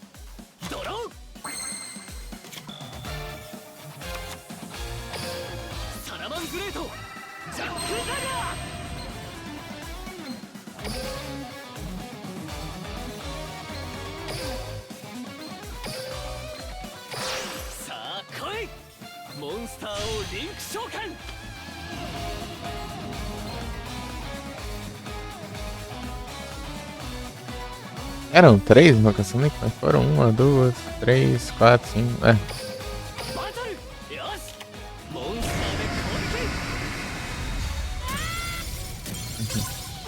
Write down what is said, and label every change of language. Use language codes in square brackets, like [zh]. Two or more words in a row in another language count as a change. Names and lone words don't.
[ja] ドローサラマングレートジャック・ザガー。さあ来いモンスターをリンク召喚。 [pt] Eram 3 no caçamento, mas foram 1, 2, 3, 4, 5. É. [ja] バトルよしモンスターで攻撃。